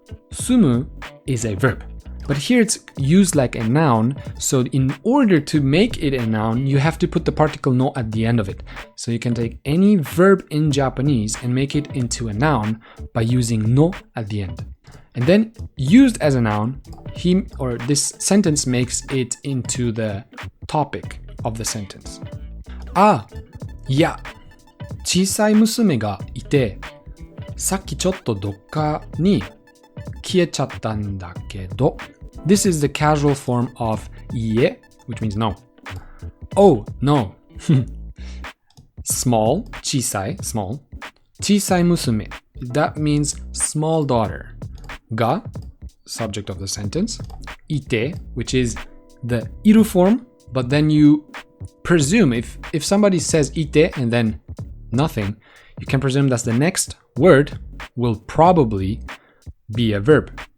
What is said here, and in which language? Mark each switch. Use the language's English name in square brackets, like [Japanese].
[English] Sumu is a verb, but here it's used like a noun, so in order to make it a noun, you have to put the particle no at the end of it. So you can take any verb in Japanese and make it into a noun by using no at the end. And then used as a noun, this sentence makes it into the topic of the sentence. Ah, yeah. [Japanese] 小さい娘がいて、さっきちょっとどっかに消えちゃったんだけど. [English] This is the casual form of いえ, which means no. Oh, no. Small, 小さい, small. 小さい娘, that means small daughter. Ga, subject of the sentence. いて, which is the いる form, but then you presume if somebody says いて and then nothing, you can presume that the next word will probably be a verb.